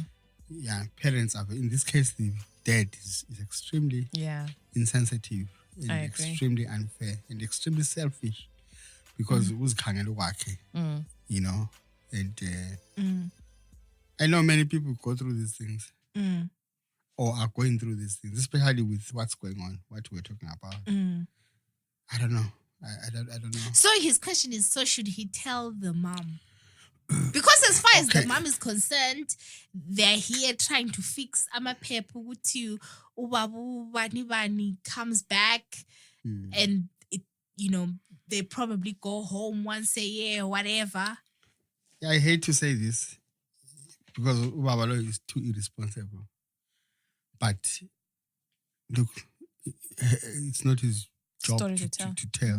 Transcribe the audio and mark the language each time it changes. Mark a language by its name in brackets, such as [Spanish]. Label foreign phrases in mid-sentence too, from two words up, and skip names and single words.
[English] Yeah, parents are, in this case, the dad is extremely insensitive and extremely unfair and extremely selfish because it was you know, and I know many people go through these things or are going through these things, especially with what's going on, what we're talking about. I don't know. I don't know. So his question is, so should he tell the mom? Because as far as the mom is concerned, they're here trying to fix [Zulu] amaphepha ukuthi ubabu bani [English] comes back and it, you know, they probably go home once a year or whatever. Yeah, I hate to say this because Ubabalo is too irresponsible. But look, it's not his job to tell.